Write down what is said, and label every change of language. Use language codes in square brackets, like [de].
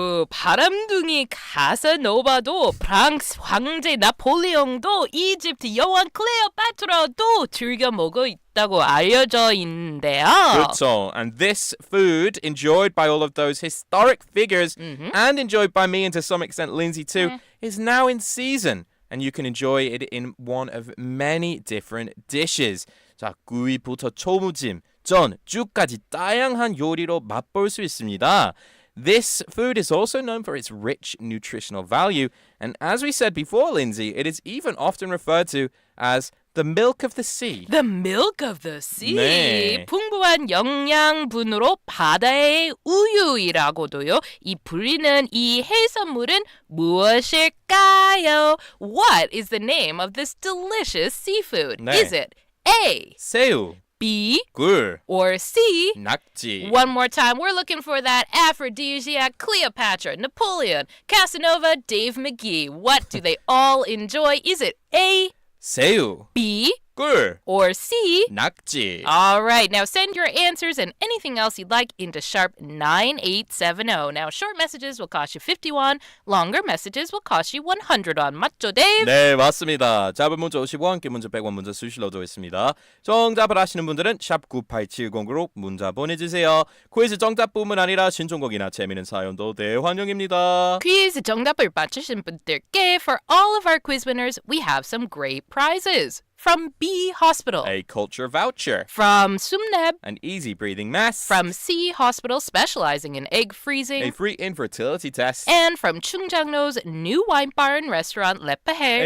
[ko] 바람둥이 가사노바도 프랑스 황제 나폴레옹도 이집트 여왕 클레오파트라도 즐겨 먹어 있다고 알려져 있는데요. 그렇죠. [en] And this food, enjoyed by all of those historic figures and enjoyed by me and to some extent Lindsay too, is now in season. And you can enjoy it in one of many different dishes. [ko] 자, 구이부터 초무침, 전, 죽까지 다양한 요리로 맛볼 수 있습니다. [en] This food is also known for its rich nutritional value, and as we said before, Lindsay, it is even often referred to as the milk of the sea. The milk of the sea. [ko] 네. 풍부한 영양분으로 바다의 우유이라고도요. 이 불리는 이 해산물은 무엇일까요? [en] What is the name of this delicious seafood? [ko] 네. [en] Is it A, [ko] 새우, [en] B, [ko] 굴, [en] or C? [ko] 낙지. [en] One more time, we're looking for that aphrodisiac, Cleopatra, Napoleon, Casanova, Dave McGee. What do they all enjoy? Is it A, [ko] 새우, [en] B, [ko] 굴, [en] or C? [ko] 낙지. [en] All right, now send your answers and anything else you'd like into Sharp 9870. Now, short messages will cost you 51, longer messages will cost you 100 won. [ko] 맞죠, Dave? 네, 맞습니다. 짧은 문자 50원, 긴 문자 100원 문자 수시로도 있습니다. 정답을 아시는 분들은 샵 9870으로 문자 보내주세요. 퀴즈 정답뿐만 아니라 신청곡이나 재미있는 사연도 대환영입니다. 퀴즈 정답을 맞추신 분들께 [en] for all of our quiz winners, we have some great prizes. From B Hospital. A culture voucher. From Sumneb. An easy breathing mask. From C Hospital, specializing in egg freezing. A free infertility test. And from Chungjangno's new wine bar and restaurant, Le Pahe.